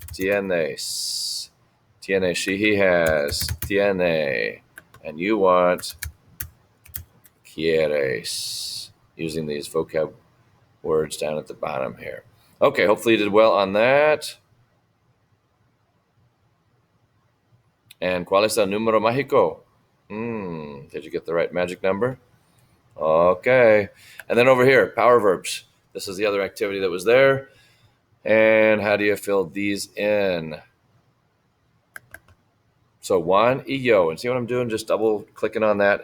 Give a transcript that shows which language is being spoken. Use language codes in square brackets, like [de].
[es] Tienes. Tiene. [en] She, he has. Tiene. And you want. Quieres. Using these vocab words down at the bottom here. Okay, hopefully you did well on that. [es] And ¿cuál es el número mágico? [en] Did you get the right magic number? Okay. And then over here, power verbs. This is the other activity that was there. And how do you fill these in? So [es] Juan y yo. [en] And see what I'm doing? Just double clicking on that.